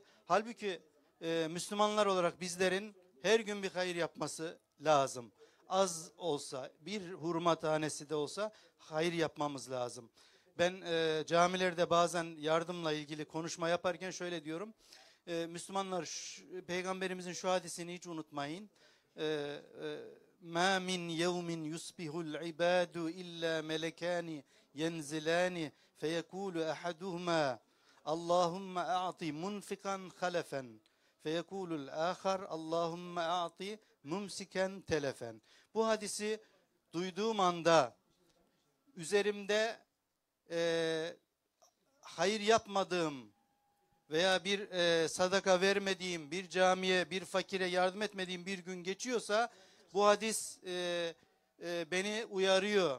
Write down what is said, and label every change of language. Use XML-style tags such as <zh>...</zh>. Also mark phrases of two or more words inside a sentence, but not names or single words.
<tr>Halbuki Müslümanlar olarak bizlerin her gün bir hayır yapması lazım. Az olsa bir hurma tanesi de olsa hayır yapmamız lazım. Ben camilerde bazen yardımla ilgili konuşma yaparken şöyle diyorum. Müslümanlar Peygamberimizin şu hadisini hiç unutmayın.</tr> <ar>مَا مِنْ يَوْمٍ يُصْبِحُ الْعِبَادُ إِلَّا مَلَكَانِ يَنْزِلَانِ فَيَكُولُ أَحَدُهُمَا اللّٰهُمَّ أَعْطِ مُنْفِقًا خَلَفًا فيقول الآخر اللهم أعط ممسكا تلفا. Bu hadisi duyduğum anda üzerimde hayır yapmadığım veya bir sadaka vermediğim, bir camiye, bir fakire yardım etmediğim bir gün geçiyorsa bu hadis beni uyarıyor.</ar>